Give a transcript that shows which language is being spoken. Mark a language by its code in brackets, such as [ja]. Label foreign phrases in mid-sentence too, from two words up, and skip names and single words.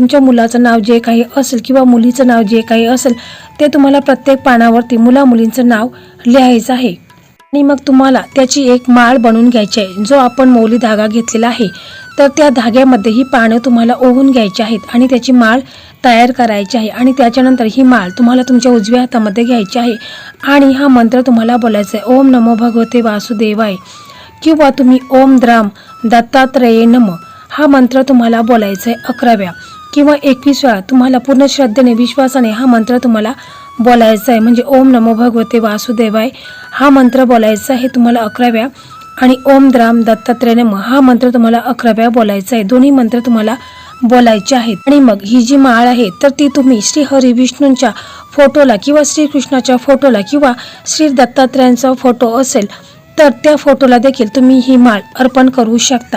[mr] तुमच्या मुलाचं नाव जे काही असेल किंवा मुलीचं नाव जे काही असेल ते तुम्हाला प्रत्येक पानावरती मुला मुलींचं नाव लिहायचं आहे आणि मग तुम्हाला त्याची एक माळ बनवून घ्यायची आहे। जो आपण मौली धागा घेतलेला आहे तर त्या धाग्यामध्ये ही पानं तुम्हाला ओवून घ्यायची आहेत आणि त्याची माळ तयार करायची आहे आणि त्याच्यानंतर ही माळ तुम्हाला तुमच्या उजव्या हातामध्ये घ्यायची आहे आणि हा मंत्र तुम्हाला बोलायचा आहे, [sa] ओम नमो भगवते वासुदेवाय [mr] किंवा तुम्ही [sa] ओम द्राम दत्तात्रेय नमः [mr] हा मंत्र तुम्हाला बोलायचा आहे 11 वेळा किंवा 21 वेळा। तुम्हाला पूर्ण श्रद्धेने, विश्वासाने हा मंत्र तुम्हाला बोलायचा आहे। म्हणजे [sa] ओम नमो भगवते वासुदेवाय [mr] हा मंत्र बोलायचा आहे तुम्हाला 11 वेळा आणि [sa] ओम द्राम दत्तात्रेय नमः [mr] हा मंत्र तुम्हाला 11 वेळा बोलायचा आहे। दोन्ही मंत्र तुम्हाला बोलायचे आहेत. आणि मग ही जी माळ आहे तर ती तुम्ही श्री हरी विष्णूंच्या फोटोला किंवा श्रीकृष्णाच्या फोटोला किंवा श्री दत्तात्रयांचा फोटो असेल तर त्या फोटोला देखील तुम्ही ही माळ अर्पण करू शकता.